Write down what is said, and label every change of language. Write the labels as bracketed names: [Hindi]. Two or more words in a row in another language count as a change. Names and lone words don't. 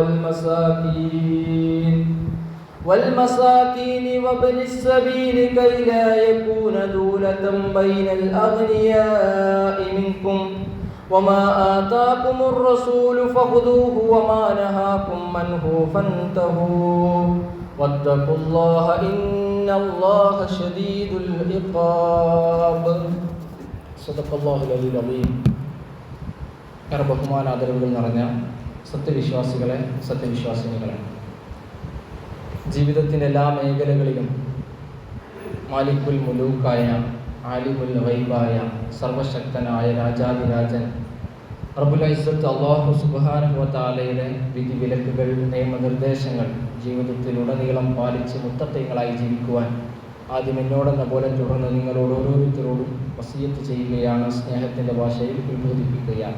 [Arabic] والمساكين وابن السبيل كي لا يكون دولة بين الأغنياء منكم وما آتاكم الرسول فخذوه وما نهاكم عنه فانتهوا واتقوا الله إن الله شديد العقاب. صدق الله العلي العظيم. [Malayalam] ബഹുമാന ആദരവുകൾ നിറഞ്ഞ സത്യവിശ്വാസികളെ, ജീവിതത്തിൻ്റെ എല്ലാ മേഖലകളിലും [Arabic] مالك الملوك عالم الغيب [Malayalam] സർവശക്തനായ രാജാതിരാജൻ [Arabic] رب العزة الله سبحانه وتعالى [Malayalam] വിധിവിലക്കുകൾ, നിയമനിർദ്ദേശങ്ങൾ ജീവിതത്തിലുടനീളം പാലിച്ച് മുത്തഖീങ്ങളായി ജീവിക്കുവാൻ ആദ്യം എന്നോടെന്ന പോലെ തുടർന്ന് നിങ്ങളോട് ഓരോരുത്തരോടും വസിയത്ത് ചെയ്യുകയാണ്, സ്നേഹത്തിൻ്റെ ഭാഷയിൽ ഉത്ബോധിപ്പിക്കുകയാണ്.